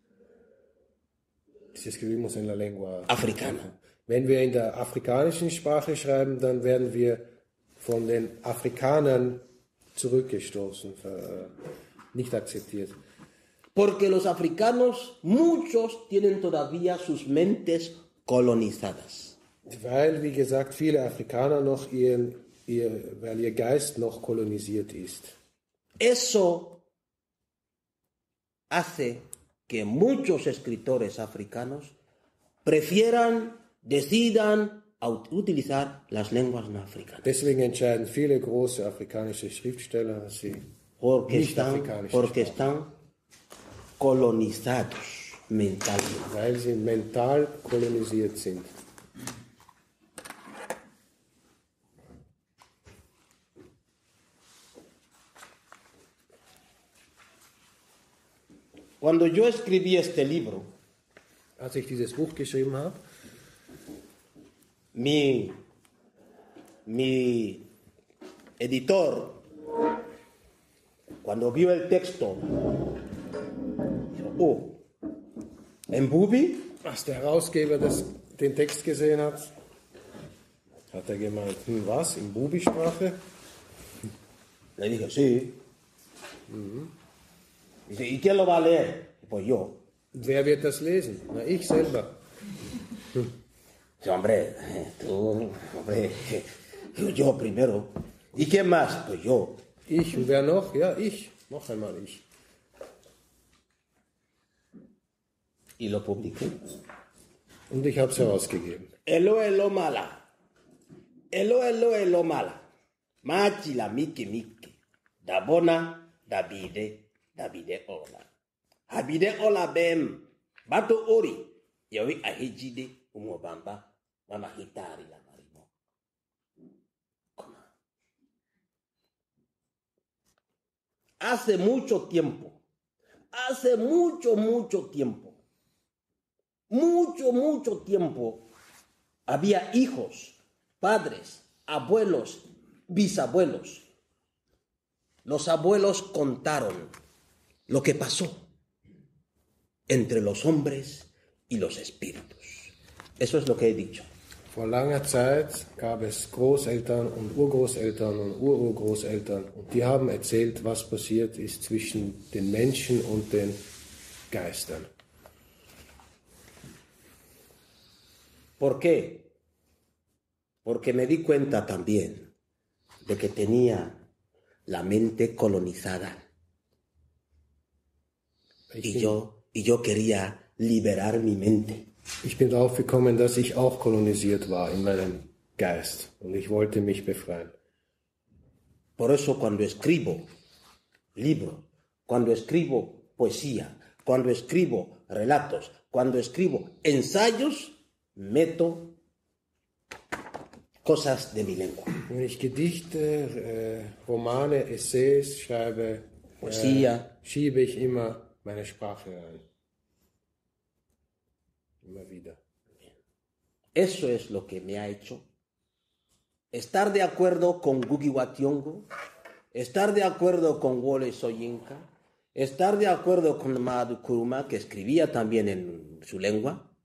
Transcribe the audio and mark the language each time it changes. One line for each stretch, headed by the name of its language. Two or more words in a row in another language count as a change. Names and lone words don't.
Spanish: Si escribimos en la lengua Africana.
German: Wenn wir in der afrikanischen Sprache schreiben, dann werden wir von den Afrikanern zurückgestoßen, nicht akzeptiert.
Spanish: Porque los africanos, muchos tienen todavía sus mentes colonizadas.
German: Weil, wie gesagt, viele Afrikaner noch weil ihr Geist noch kolonisiert ist.
Spanish: Eso hace que muchos escritores africanos decidan utilizar las lenguas no africanas.
German: Deswegen entscheiden viele große afrikanische Schriftsteller, dass sie
Spanish: Porque
German: nicht afrikanisch
Spanish: están colonizados mentalmente.
German: weil sie mental kolonisiert sind.
Spanish: Cuando yo escribí este libro,
German: Als ich dieses Buch geschrieben habe,
Spanish: mi editor, cuando vio el texto, dijo, oh, en Bubi,
German: als der Herausgeber den Text gesehen hat, hat er gemeint, was, in Bubi-Sprache?
Spanish: le dije, sí. Dice, ¿y quién lo va a leer? Pues yo.
German: Wer wird das lesen? Na, ich selber.
Spanish: Dice, hombre, yo primero. ¿Y quién más? Pues yo.
German: Ich, und wer noch? Ja, ich. Noch einmal ich.
Spanish: Y lo publiqué.
German: Und ich habe es herausgegeben.
Bube: Elo mala. Elo mala. Machi la miki. Dabona, Davide ola. Habide ola bem. Bato ori. Yawi ahijide umobamba. Mama hitari la marimo.
Spanish: Hace mucho tiempo. Mucho tiempo. Había hijos, padres, abuelos, bisabuelos. Los abuelos contaron lo que pasó entre los hombres y los espíritus. Eso es lo que he dicho.
German: Vor langer Zeit gab es Großeltern und Urgroßeltern und Ururgroßeltern und die haben erzählt, was passiert ist zwischen den Menschen und den Geistern.
Spanish: ¿Por qué? Porque me di cuenta también de que tenía la mente colonizada y yo quería liberar mi mente.
German: Ich bin drauf gekommen, dass ich auch kolonisiert war in meinem Geist und ich wollte mich befreien.
Spanish: Por eso cuando escribo libros, cuando escribo poesía, cuando escribo relatos, cuando escribo ensayos, meto cosas de mi lengua.
German: Wenn ich Gedichte, Romane, Essays schreibe,
Spanish: Poesía.
German: Schiebe ich immer meine Sprache rein. Immer wieder.
Spanish: Eso es lo que me ha hecho estar de acuerdo con Ngugi wa Thiong'o, estar de acuerdo con Wole Soyinka, estar de acuerdo con Mamadou Nkrumah, que escribía también en su lengua,